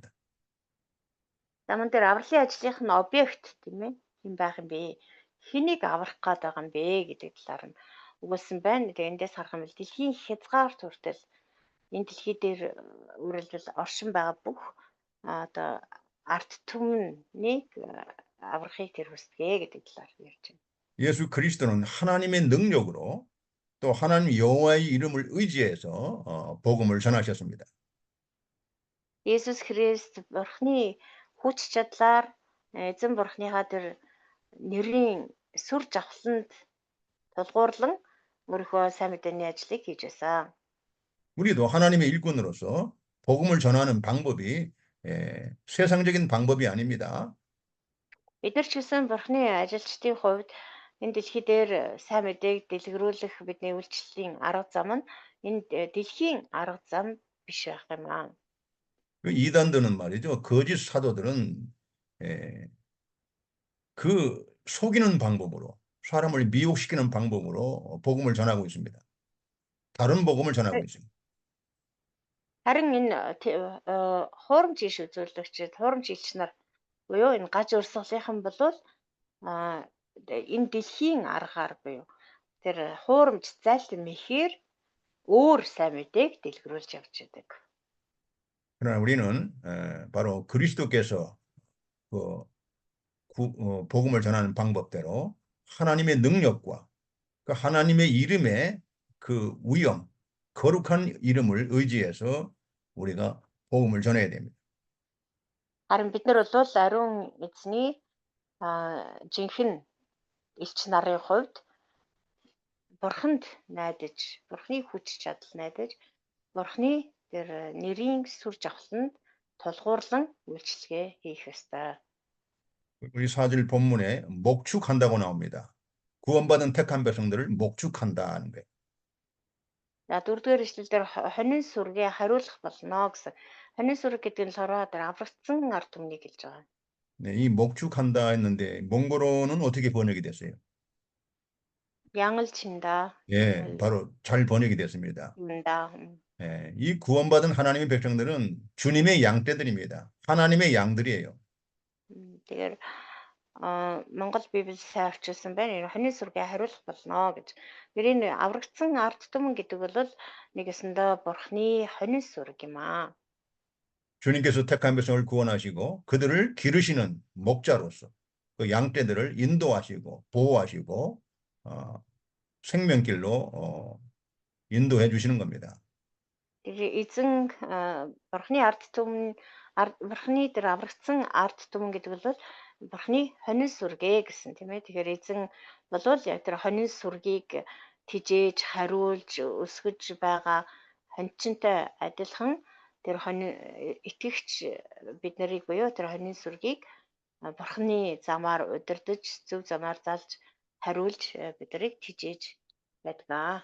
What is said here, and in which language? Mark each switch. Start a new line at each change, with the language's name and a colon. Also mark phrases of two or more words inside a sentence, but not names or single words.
Mongolian: Заман дээр авралын ажлынх нь объект тийм ээ. Хэн байх юм бэ? Хэнийг аврах гээд байгаа юм бэ гэдэг талаар нь өгүүлсэн байна. Тэгээ эндээс харах юм бол дэлхийн хязгаар хүртэл энэ дэлхий дээр үргэлжлэл оршин байгаа бүх одоо арт түмнийг аврахыг тэр хүсдэг гэдэг талаар ярьж байна.
Korean: 예수 그리스도는 하나님의 능력으로 또 하나님 여호와의 이름을 의지해서 복음을 전하셨습니다.
Mongolian: Есүс Христ Бурхны хүч чадлаар эзэн Бурхныхаа тэр нэрийн сүр жавхланд тулгуурлан өөрийнхөө сайн мэдээний ажлыг хийж байсан.
Korean: 우리도 하나님의 일꾼으로서 복음을 전하는 방법이 세상적인 방법이 아닙니다.
Mongolian: Бид нар ч гэсэн Бурхны ажилчдын хувьд энэ дэлхий дээр сайн мэдээг дэлгэрүүлэх бидний үйлчлэлийн арга зам нь энэ дэлхийн арга зам биш байх юм аа.
Korean: 그 이단들은 말이죠. 거짓 사도들은 그 속이는 방법으로 사람을 미혹시키는 방법으로 복음을 전하고 있습니다. 다른 복음을 전하고 있습니다.
Mongolian: Харин энэ хуурамч иш үзүүлэгчид, хуурамч илч нар буюу энэ гаж урсгалынхан бол энэ дэлхийн аргаар буюу тэр хуурамч зайлт мэхээр өөр сайн мэдээг дэлгэрүүлж явж байдаг.
Korean: 그러나 우리는 바로 그리스도께서 그 복음을 전하는 방법대로 하나님의 능력과 그 하나님의 이름의 그 위엄, 거룩한 이름을 의지해서 우리가 복음을 전해야 됩니다.
Mongolian: Харин бид нар бол ариун эзний жинхэнэ элч нарын хувьд Бурханд найдаж, Бурхны хүч чадал найдаж, Бурхны тэр нэрийн сүр жавхланд тулгуурлан үйлчлэгээ хийх ёстой.
Korean: 우리 4절 본문에 목축한다고 나옵니다. 구원받은 택한 백성들을 목축한다는 거예요.
Mongolian: За 4-р эшлэлдэр хонин сүргээ хариулах болно гэсэн. Хонин сүрэг гэдэг нь болохоор тэр аврагдсан ард түмнийг хэлж байгаа.
Korean: 네, 이 목축한다 했는데 몽골어는 어떻게 번역이 됐어요?
Mongolian: Янгал чинда.
Korean: 예, 바로 잘 번역이 됐습니다.
Mongolian: Чинда.
Korean: 예, 이 구원받은 하나님의 백성들은 주님의 양떼들입니다. 하나님의 양들이에요.
Mongolian: Тэгэхээр Монгол Библи сайн орчуулсан байна. Энэ хонин сүргээ хариулах болно гэж. Тэр энэ аврагдсан ард түмэн гэдэг бол нэгэсэндээ Бурхны хонин сүрэг юм аа.
Korean: 주님께서 택한 백성을 구원하시고 그들을 기르시는 목자로서 그 양떼들을 인도하시고 보호하시고 생명길로 인도해 주시는 겁니다.
Mongolian: Тэгэхээр эзэн Бурхны ард түмэн Бурхны тэр аврагдсан ард түмэн гэдэг бол Бурхны хонин сүргээ гэсэн тийм ээ. Тэгэхээр эзэн болвол яг тэр хонин сүргийг тижээж, хариулж, өсгөж байгаа хончинтой адилхан тэр хонин итгэгч бид нарыг буюу тэр хонин сүргийг Бурхны замаар удирдах, зөв замаар залж, хариулж бид нарыг тижээж байдаг.